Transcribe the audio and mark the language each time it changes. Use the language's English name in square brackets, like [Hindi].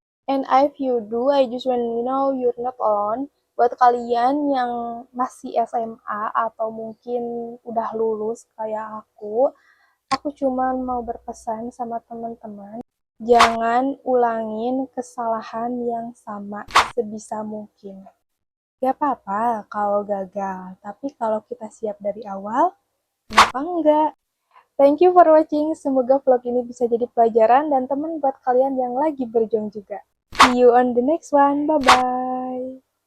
[English] And if you do, I just want you know you're not alone. [Indonesian] Buat kalian yang masih SMA atau mungkin udah lulus kayak aku cuma mau berpesan sama teman-teman, jangan ulangin kesalahan yang sama sebisa mungkin. Gak apa-apa kalau gagal, tapi kalau kita siap dari awal, kenapa enggak? [English] Thank you for watching, [Indonesian] semoga vlog ini bisa jadi pelajaran dan teman buat kalian yang lagi berjuang juga. [English] See you on the next one, bye-bye.